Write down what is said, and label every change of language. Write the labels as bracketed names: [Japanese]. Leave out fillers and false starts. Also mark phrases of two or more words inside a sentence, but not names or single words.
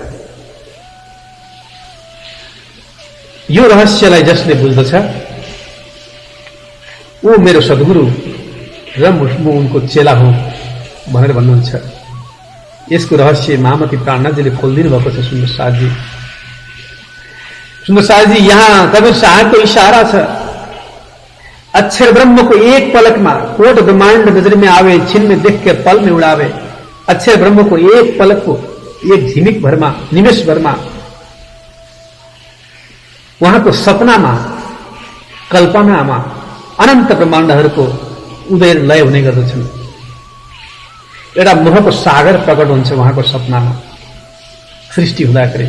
[Nepali] यो रहस्यलाई जसले बुझ्दछ ऊ मेरो सद्गुरु, र म उनको चेला हुँ भनेर भन्नुहुन्छ। यसको रहस्य महामती प्राणनाथजीले खोलिदिनु भएको छ। सुन्दर साहजी यहाँ कबीर साहबको इशारा छ। [Hindi] अक्षर ब्रह्म को एक पलक में कोट ब्रह्मांड नजर में आवे, छिन में देख के पल में उड़ावे। [Nepali] अक्षर ब्रह्म को एक पलक को एक झिमिक भरमा निमेष भरमा उहाँको सपनामा कल्पनामा अनन्त ब्रह्माण्डहरूको उदय लय हुने गर्दछन्। एउटा मोहको सागर प्रकट हुन्छ उहाँको सपनामा सृष्टि हुँदाखेरि।